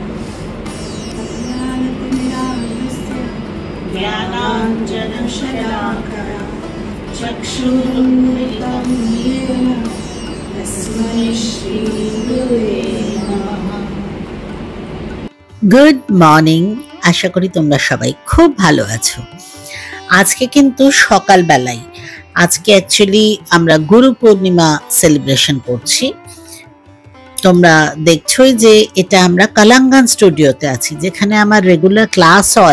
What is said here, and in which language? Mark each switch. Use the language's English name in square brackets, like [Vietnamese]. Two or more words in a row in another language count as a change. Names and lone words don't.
[Sanskrit] ज्ञानाञ्जनशलाकया चक्षुरुन्मिलितं येन तस्मै श्री गुरुवे नमः। [English] good morning, [Bangla] আশা করি তোমরা সবাই খুব ভালো আছো। আজকে কিন্তু সকালবেলায় আজকে অ্যাকচুয়ালি আমরা গুরু পূর্ণিমা সেলিব্রেশন করছি। তোমরা দেখছোই যে এটা আমরা কালাঙ্গান স্টুডিওতে আছি, যেখানে আমার রেগুলার ক্লাস হয়।